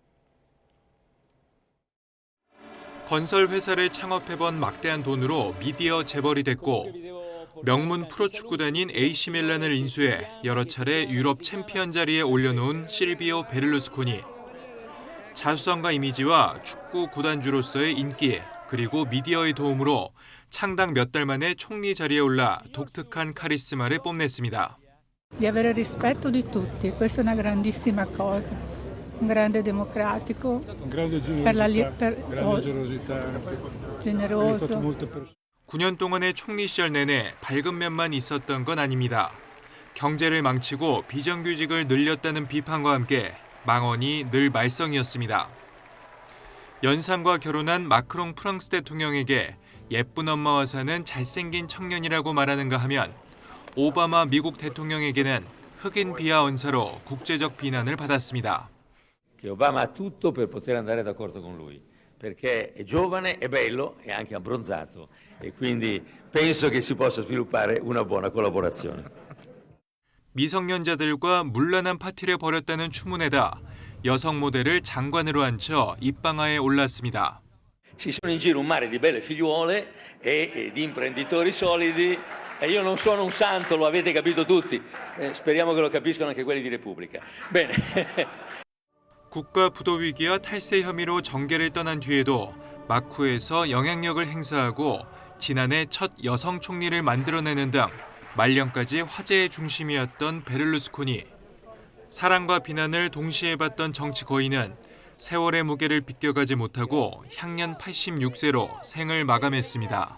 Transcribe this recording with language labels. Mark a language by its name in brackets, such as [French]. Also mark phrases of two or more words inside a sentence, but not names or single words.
[Korean] 건설 회사를 창업해본 막대한 돈으로 미디어 재벌이 됐고 명문 프로축구단인 AC 밀란을 인수해 여러 차례 유럽 챔피언 자리에 올려놓은 실비오 베를루스코니. 자수성가 이미지와 축구 구단주로서의 인기 그리고 미디어의 도움으로 창당 몇 달 만에 총리 자리에 올라 독특한 카리스마를 뽐냈습니다. [Italian] Di avere rispetto di tutti, questa è una grandissima cosa. Un grande democratico, per la generoso. [Korean] 9년 동안의 총리 시절 내내 밝은 면만 있었던 건 아닙니다. 경제를 망치고 비정규직을 늘렸다는 비판과 함께 망언이 늘 말썽이었습니다. 연상과 결혼한 마크롱 프랑스 대통령에게 예쁜 엄마와 사는 잘생긴 청년이라고 말하는가 하면 오바마 미국 대통령에게는 흑인 비하 언사로 국제적 비난을 받았습니다. [Italian] Obama ha tutto per poter andare d'accordo con lui, perché è giovane, è bello e anche abbronzato e quindi penso che si possa sviluppare una buona collaborazione. [Korean] 미성년자들과 문란한 파티를 벌였다는 추문에다 여성 모델을 장관으로 앉혀 입방아에 올랐습니다. [Italian] Ci sono in giro un mare di belle figliuole e di imprenditori solidi e io non sono un santo, lo avete capito tutti. Speriamo che lo capiscano anche quelli di Repubblica. Bene. [Korean] 국가 부도 위기와 탈세 혐의로 정계를 떠난 뒤에도 마쿠에서 영향력을 행사하고 지난해 첫 여성 총리를 만들어내는 등 말년까지 화제의 중심이었던 베를루스코니. 사랑과 비난을 동시에 받던 정치 거인은 세월의 무게를 비껴가지 못하고 향년 86세로 생을 마감했습니다.